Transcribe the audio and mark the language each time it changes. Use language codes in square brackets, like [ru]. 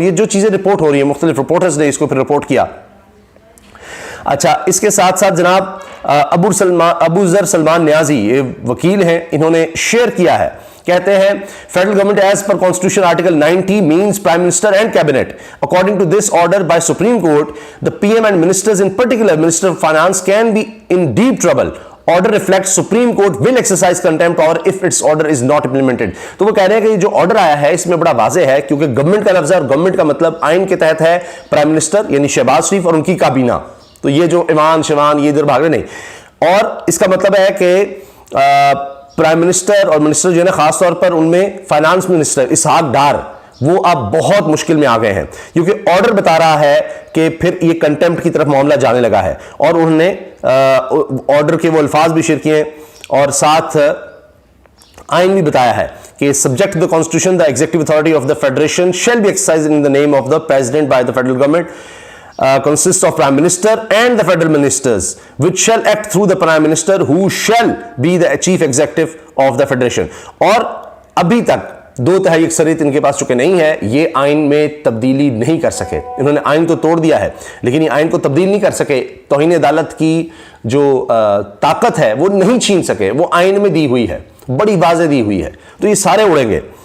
[ur] یہ جو چیزیں رپورٹ ہو رہی ہیں, مختلف رپورٹرز نے اس کو پھر رپورٹ کیا. اچھا, اس کے ساتھ ساتھ جناب ابو ذر سلمان نیازی, یہ وکیل ہیں, انہوں نے شیئر کیا ہے. کہتے ہیں [en] Federal government as per constitution article 90 means prime minister and cabinet. According to this order by Supreme Court, the PM and ministers, in particular Minister of Finance, can be in deep trouble. Order reflects Supreme Court will exercise contempt power if its order is not implemented. [ur] تو وہ کہہ رہے ہیں کہ جو order آیا ہے اس میں بڑا واضح ہے, کیونکہ گورنمنٹ کا لفظ ہے, اور گورنمنٹ کا مطلب آئین کے تحت ہے پرائم منسٹر یعنی شہباز شریف اور ان کی کابینہ. تو یہ جو ایوان شیوان یہ ادھر بھاگ رہے نہیں. اور اس کا مطلب ہے کہ پرائم منسٹر اور منسٹر جو ہے نا, خاص طور پر ان میں فائنانس منسٹر اسحاق ڈار, وہ اب بہت مشکل میں آ گئے ہیں, کیونکہ آرڈر بتا رہا ہے کہ پھر یہ کنٹمپٹ کی طرف معاملہ جانے لگا ہے. اور انہوں نے آرڈر کے وہ الفاظ بھی شیئر کیے ہیں, اور ساتھ آئین بھی بتایا ہے کہ [en] Subject the constitution the executive authority of the federation shall be exercised in the name of the president by the federal government. Consists of Prime Minister and the Federal Ministers, which shall act through the Prime Minister, who shall be the Chief Executive of the Federation. [ur] اور ابھی تک 2/3 اکثریت ان کے پاس چکے نہیں ہے, یہ آئین میں تبدیلی نہیں کر سکے. انہوں نے آئین تو توڑ دیا ہے, لیکن یہ آئین کو تبدیل نہیں کر سکے. توہین عدالت کی جو طاقت ہے وہ نہیں چھین سکے, وہ آئین میں دی ہوئی ہے, بڑی واضح دی ہوئی ہے. تو یہ سارے اڑیں گے.